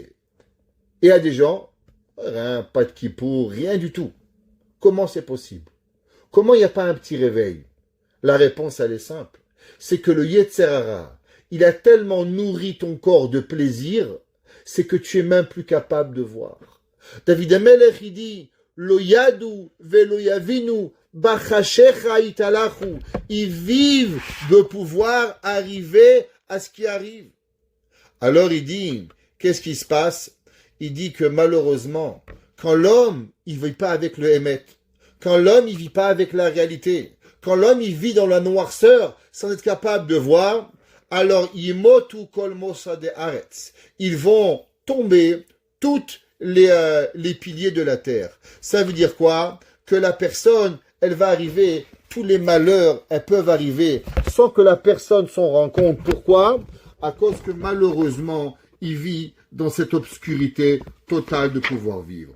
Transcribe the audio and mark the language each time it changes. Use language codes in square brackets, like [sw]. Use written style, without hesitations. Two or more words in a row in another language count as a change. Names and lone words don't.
[fr] Et il y a des gens, rien, pas de Kippour, rien du tout. Comment c'est possible? Comment il n'y a pas un petit réveil? La réponse, elle est simple. C'est que le [he] יצר הרע, [fr] il a tellement nourri ton corps de plaisir, c'est que tu es même plus capable de voir. David Amelech, il dit, [he] לא ידעו ולא יבינו בחשכה יתהלכו. [fr] Ils vivent de pouvoir arriver à ce qui arrive. Alors il dit, qu'est-ce qui se passe? Il dit que malheureusement, quand l'homme, il ne vit pas avec le Hémet, quand l'homme, il ne vit pas avec la réalité, quand l'homme, il vit dans la noirceur, sans être capable de voir, alors, [he] ימוטו כל מוסדי ארץ. [fr] Ils vont tomber toutes les piliers de la terre. Ça veut dire quoi? Que la personne, elle va arriver, tous les malheurs, elles peuvent arriver, sans que la personne s'en rende compte. Pourquoi? À cause que malheureusement, il vit dans cette obscurité totale de pouvoir vivre.